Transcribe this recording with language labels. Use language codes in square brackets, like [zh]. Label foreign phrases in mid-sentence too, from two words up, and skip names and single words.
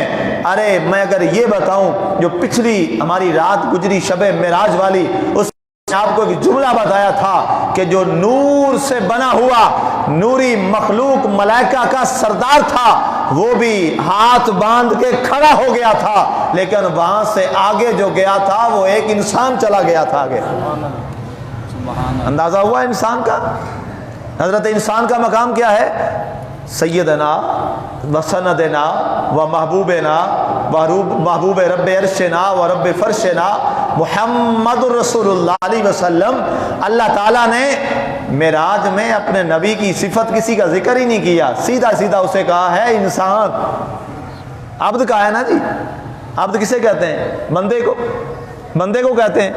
[ur] ارے میں اگر یہ بتاؤں، جو پچھلی ہماری رات گزری شب معراج والی، اس آپ کو ایک جملہ بتایا تھا کہ جو نور سے بنا ہوا نوری مخلوق ملائکہ کا سردار تھا، وہ بھی ہاتھ باندھ کے کھڑا ہو گیا تھا، لیکن وہاں سے آگے جو گیا تھا وہ ایک انسان چلا گیا تھا آگے. اندازہ ہوا انسان کا؟ حضرت انسان کا مقام کیا ہے؟ [ar] سیدنا و سندنا و محبوبنا و محبوب رب عرشنا و رب فرشنا محمد رسول اللہ علیہ وسلم. [ur] اللہ تعالیٰ نے معراج میں اپنے نبی کی صفت کسی کا ذکر ہی نہیں کیا، سیدھا سیدھا اسے کہا ہے انسان. عبد کہا ہے نا جی. عبد کسے کہتے ہیں؟ بندے کو کہتے ہیں.